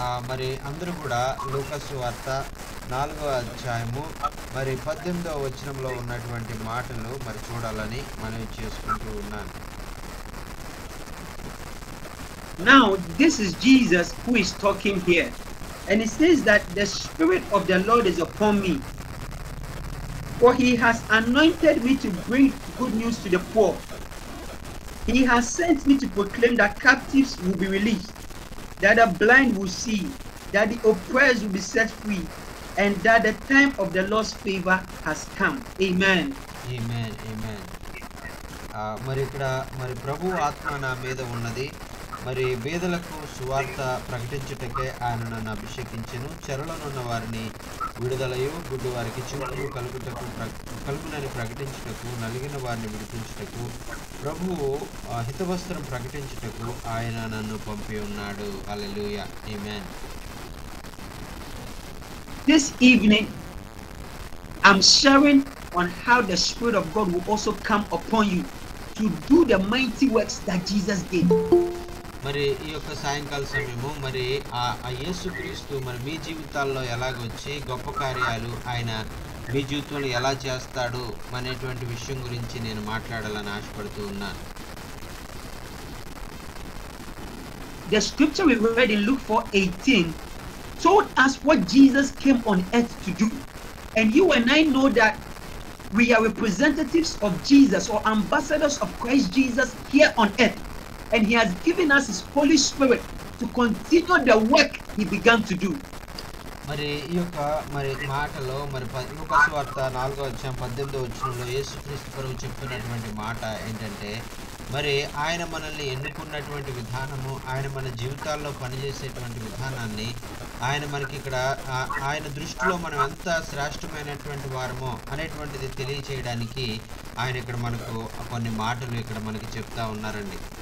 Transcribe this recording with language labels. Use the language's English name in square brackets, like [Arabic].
[Telugu] మరి అందరూ కూడా లూకాసు వార్త 4వ అధ్యాయము మరి 18వ వచనంలో ఉన్నటువంటి మాటలు మరి చూడాలని మనవి చేసుకుంటూ ఉన్నాను. [English] Now this is Jesus who is talking here, and he says that the Spirit of the Lord is upon me, for he has anointed me to bring good news to the poor. He has sent me to proclaim that captives will be released, that the blind will see, that the oppressed will be set free, and that the time of the Lord's favor has come. Amen. Amen. Amen. [Telugu] మరి ఇక్కడ మరి ప్రభు ఆత్మ నా మీద ఉన్నది, మరి పేదలకు సువార్త ప్రకటించుటకే ఆయన నన్ను అభిషేకించెను, చెరలోనున్న వారిని విడుదలయు, గుడ్డి వారికి చూపులు కలుగునని ప్రకటించుటకు, నలిగిన వారిని విడిపించుటకు, ప్రభువు హితవస్త్రం ప్రకటించుటకు ఆయన నన్ను పంపి ఉన్నాడు. హల్లెలూయా. ఆమేన్. [English] This evening I'm sharing on how the Spirit of God will also come upon you to do the mighty works that Jesus did. [Telugu] మరి ఈ యొక్క సాయంకాల సమయము మరి ఆ యేసుక్రీస్తు మరి మీ జీవితాల్లో ఎలాగొచ్చి గొప్ప కార్యాలు ఆయన మీ జీవితంలో ఎలా చేస్తాడు అనేటువంటి విషయం గురించి నేను మాట్లాడాలని ఆశపడుతూ ఉన్నాను. [English] The scripture we read in Luke 4:18 told us what Jesus came on earth to do, and you and I know that we are representatives of Jesus or ambassadors of Christ Jesus here on earth, and he has given us his Holy Spirit to continue the work he began to do. [Telugu] మరి ఈ యొక్క మరి మాటలో మరి లూకాసు వార్త 4వ అధ్యాయం 18వ వచనంలో యేసుక్రీస్తు ప్రభువు చెప్పినటువంటి మాట ఏంటంటే, మరి ఆయన మనల్ని ఎన్నుకున్నటువంటి విధానము, ఆయన మన జీవితాల్లో పనిచేసేటువంటి విధానాన్ని, ఆయన మనకి ఇక్కడ ఆయన దృష్టిలో మనం ఎంత శ్రేష్టమైనటువంటి వారమో అనేటువంటిది తెలియచేయడానికి ఆయన ఇక్కడ మనకు కొన్ని మాటలు ఇక్కడ మనకి చెప్తా ఉన్నారండి.